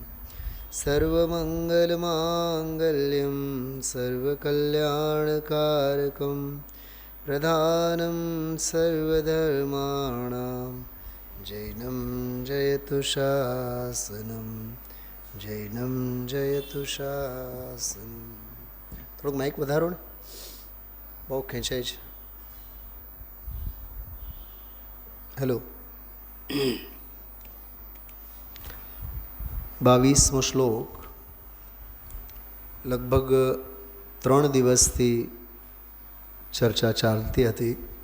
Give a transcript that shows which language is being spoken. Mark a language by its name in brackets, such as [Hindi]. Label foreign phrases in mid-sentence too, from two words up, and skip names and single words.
[Sanskrit] सर्वमंगलमांगल्यं सर्वकल्याणकारकं प्रधानं सर्वधर्माणां जैनं जयतु शासनं जैनं जयतु शासनं। [Gujarati] થોડુંક માઇક વધારો ને, બહુ ખેંચાય છે. હેલો. 22મો શ્લોક લગભગ 3 દિવસથી ચર્ચા ચાલતી હતી.